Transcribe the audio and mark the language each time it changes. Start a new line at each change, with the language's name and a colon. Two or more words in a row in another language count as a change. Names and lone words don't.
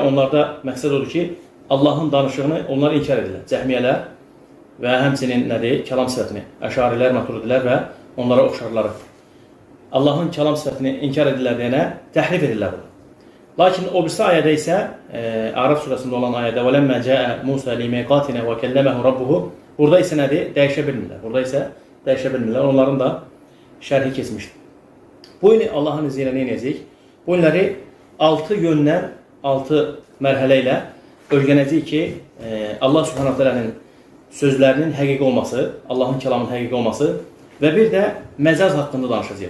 Azerbaijani: Onlarda məqsəd odur ki, Allahın danışığını onlar inkar edirlər. Cəhmiyyələr və həmçinin nədir? Kəlam sifətini. Əşarilər, maturidilər və onlara oxşarları. Allahın kəlam sifətini inkar edirlər deyənə təhrif edirlər. Lakin o birisi ayədə isə, Ərəf surasında olan ayədə
Arabic: وَلَمَّا جَاءَ مُوسَى لِمِيقَاتِنَا وَكَلَّمَهُ رَبُّهُ.
Azerbaijani: Burada isə nədir? Dəyişə bilmirlər. Burada isə dəyişə bilmirlər. Onların da şərhi keçmişdir. Bu il Allahın izni ilə nə edəcəyik? Bu illəri 6 yöndən, 6 mərhələ ilə öyrənəcəyik ki, Allah
Arabic: سبحانه تعالى'nın
Azerbaijani: sözlərinin həqiqi olması, Allahın kəlamının həqiqi olması və bir də məcaz haqqında danışacağıq.